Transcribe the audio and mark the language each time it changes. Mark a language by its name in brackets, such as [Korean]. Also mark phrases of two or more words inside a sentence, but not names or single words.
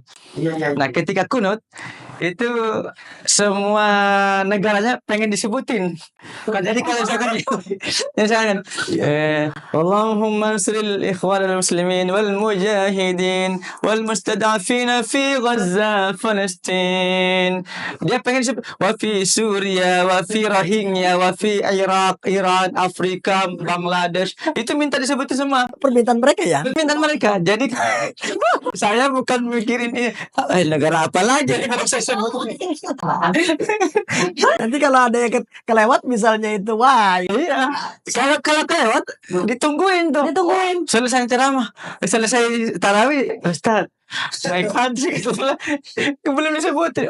[Indonesian] Nah, ketika kunut itu semua negaranya pengen disebutin. Jadi kalau misalkan [Arabic] اللهم انصر إخواننا المسلمين والمجاهدين والمستضعفين في غزة فلسطين. [Indonesian] Dia pengen disebut [Arabic] وفي سوريا وفي روهينغا وفي العراق, [Indonesian] Iran, Afrika, Bangladesh. Itu minta disebutin semua. Permintaan mereka ya? Permintaan mereka. Jadi saya bukan mikirin negara apa lagi yang harus saya sebut. Nanti kalau ada yang kelewat misalnya itu, wah. Iya. Kalau kelewat ditungguin tuh. Selesai ceramah, selesai tarawih, Ustaz, naik haji belum disebut.